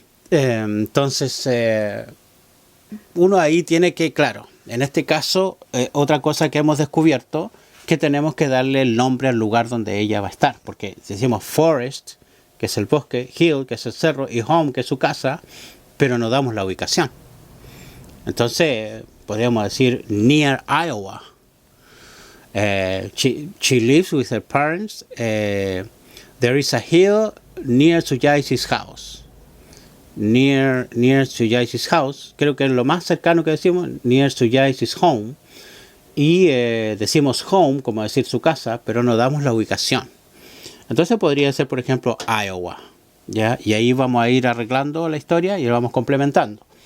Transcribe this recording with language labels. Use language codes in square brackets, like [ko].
[es] Entonces, uno ahí tiene que, claro, en este caso, otra cosa que hemos descubierto, que tenemos que darle el nombre al lugar donde ella va a estar, porque decimos forest, que es el bosque, hill, que es el cerro, y home, que es su casa, pero no damos la ubicación. Entonces, podríamos decir [en] near Iowa. She lives with her parents. There is a hill near Suyai's house. Near Suyai's house. [es] Creo que es lo más cercano que decimos. [en] Near Suyai's home. [es] Y decimos home, como decir su casa, pero no damos la ubicación. Entonces podría ser, por ejemplo, Iowa. ¿Ya? Y ahí vamos a ir arreglando la historia y lo vamos complementando.